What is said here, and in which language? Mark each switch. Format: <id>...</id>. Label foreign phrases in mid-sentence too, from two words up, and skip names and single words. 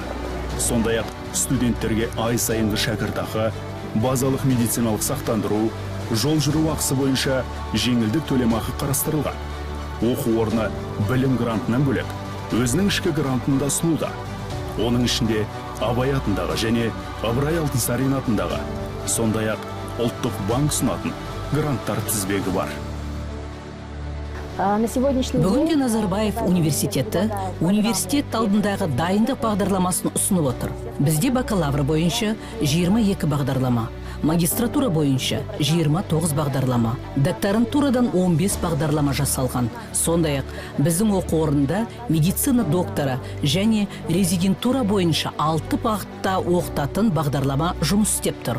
<kk>Сондай-ақ студенттерге ай сайынғы шәкіртақы, базалық медициналық сақтандыру, жол жүру ақысы бойынша жеңілдік төлемақы қарастырылған. Оқу орны білім грантынан бөлек өзінің ішкі грантын да ұсынуда. Оның ішінде Абай атындағы және Ыбырай Алтынсарин атындағы, сондай-ақ Ұлттық банк ұсынатын гранттар тізбегі бар.</kk> <ru>На сегодняшний</ru> <kk>Бүгінде</kk> <ru>день</ru> <kk>Назарбаев университеті университет алдындағы дайындық бағдарламасын ұсынып отыр. Бізде бакалавр бойынша 22 бағдарлама, магистратура бойынша 29 бағдарлама, докторантурадан 15 бағдарлама жасалған. Сондай-ақ біздің оқу орнында медицина доктора және резидентура бойынша 6 бағытта оқытатын бағдарлама жұмыс істеп тұр.</kk>